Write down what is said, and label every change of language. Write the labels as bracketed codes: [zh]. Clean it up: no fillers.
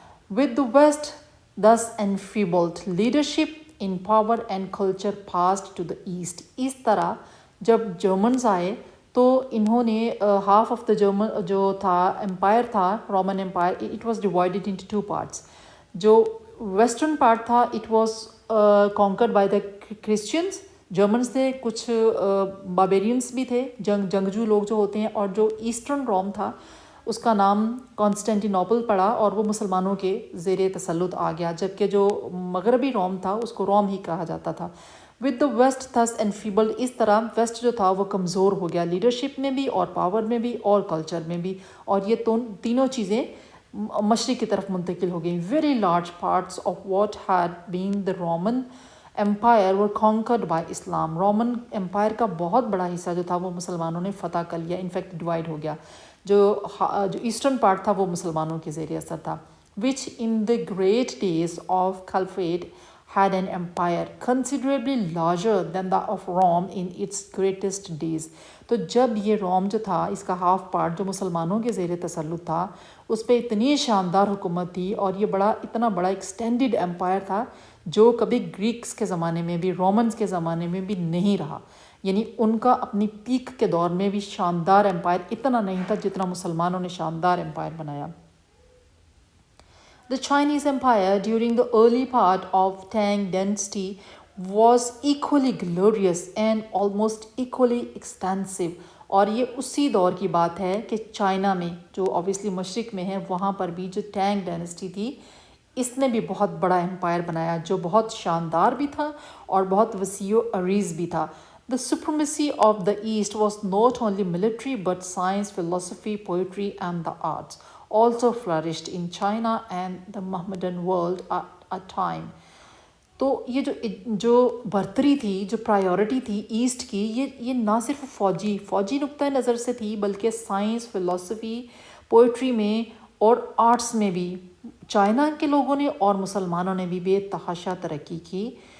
[en] With the west thus enfeebled leadership in power and culture passed to the east. [ur] اس طرح جب Germans آئے تو انہوں نے ہاف آف دا جرمن جو تھا امپائر تھا، Roman umpire, [en] It was divided into 2 parts. [ur] جو ویسٹرن پارٹ تھا [en] it was conquered by the Christians, [ur] Germans تھے، کچھ باربیرینس بھی تھے، جنگجو لوگ جو ہوتے ہیں، اور جو ایسٹرن روم تھا اس کا نام کانسٹینٹینوپل پڑا اور وہ مسلمانوں کے زیر تسلط آ گیا، جبکہ جو مغربی روم تھا اس کو روم ہی کہا جاتا تھا. [en] With the west thus enfeebled. [ur] اس طرح ویسٹ جو تھا وہ کمزور ہو گیا، لیڈرشپ میں بھی اور پاور میں بھی اور کلچر میں بھی، اور یہ تینوں چیزیں مشرق کی طرف منتقل ہو گئیں. [en] Very large parts of what had been the Roman empire were conquered by Islam. [ur] Roman umpire کا بہت بڑا حصہ جو تھا وہ مسلمانوں نے فتح کر لیا، انفیکٹ ڈیوائڈ ہو گیا. جو ایسٹرن پارٹ تھا وہ مسلمانوں کے زیر اثر تھا. [en] Which in the great days of caliphate had an empire considerably larger than that of Rome in its greatest days. [ur] تو جب یہ روم جو تھا اس کا ہاف پارٹ جو مسلمانوں کے زیر تسلط تھا، اس پہ اتنی شاندار حکومت تھی اور یہ اتنا بڑا ایکسٹینڈڈ امپائر تھا جو کبھی گریکس کے زمانے میں بھی، رومنز کے زمانے میں بھی نہیں رہا. یعنی ان کا اپنی پیک کے دور میں بھی شاندار امپائر اتنا نہیں تھا جتنا مسلمانوں نے شاندار امپائر بنایا. [en] The Chinese Empire during the early part of Tang dynasty was equally glorious and almost equally extensive. [ur] اور یہ اسی دور کی بات ہے کہ چائنا میں جو obviously مشرق میں ہے، وہاں پر بھی جو ٹینگ ڈائنسٹی تھی اس نے بھی بہت بڑا امپائر بنایا جو بہت شاندار بھی تھا اور بہت وسیع و عریض بھی تھا. [en] The supremacy of the East was not only military but science, philosophy, poetry and the arts also flourished in China and the Mohammedan world at a time. [ur] تو یہ جو برتری تھی، جو پرائیورٹی تھی ایسٹ کی، یہ نہ صرف فوجی نقطۂ نظر سے تھی، بلکہ سائنس، فلسفی، پوئٹری میں اور آرٹس میں بھی چائنا کے لوگوں نے اور مسلمانوں نے بھی بے تحاشا ترقی کی۔